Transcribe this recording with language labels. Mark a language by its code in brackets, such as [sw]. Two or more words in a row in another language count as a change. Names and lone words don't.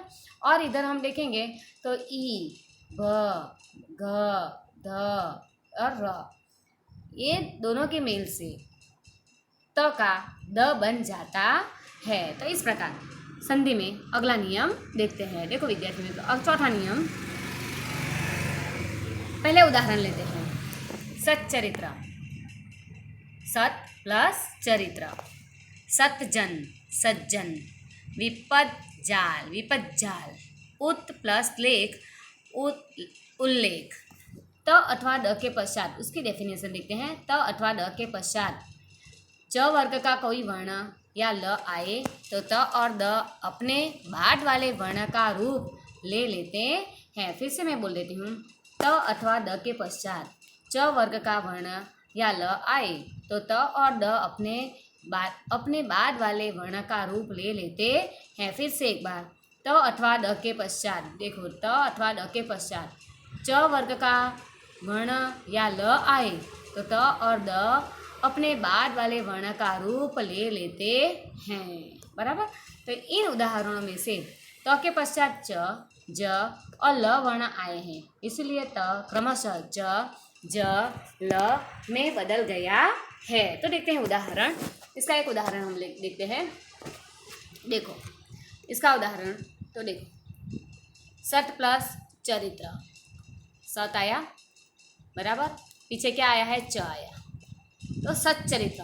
[hi] और इधर हम देखेंगे तो ई, भ, घ, ध और र, ये दोनों के मेल से त का द बन जाता है। तो इस प्रकार संधि में अगला नियम देखते हैं। देखो विद्यार्थी मित्रों, अब चौथा नियम, पहले उदाहरण लेते हैं। सच्चरित्र, सत प्लस चरित्र। सतजन, सज्जन। विपद जाल, विपद जाल। उत प्लस लेख, उल्लेख। त अथवा द के पश्चात, उसकी डेफिनेशन देखते हैं। त अथवा द के पश्चात च वर्ग का कोई वर्ण या ल आए तो त और द अपने बाद वाले वर्ण का रूप ले लेते हैं। फिर से मैं बोल देती हूँ। त अथवा द के पश्चात च वर्ग का वर्ण या ल आए तो त और द अपने बाद वाले वर्ण का रूप ले लेते हैं। फिर से एक बार। त अथवा द के पश्चात, देखो त अथवा द के पश्चात च वर्ग का वर्ण या ल आए तो त और द अपने बाद वाले वर्ण का रूप ले लेते हैं। बराबर। तो इन उदाहरणों में से त के पश्चात च, ज और ल वर्ण आए हैं, इसलिए त क्रमशः च, ज, ल में बदल गया है। तो देखते हैं उदाहरण। इसका एक उदाहरण हम देखते हैं। देखो इसका उदाहरण, तो देखो सत प्लस चरित्र, सत आया, बराबर, पीछे क्या आया है, च आया, तो सच्चरित्र।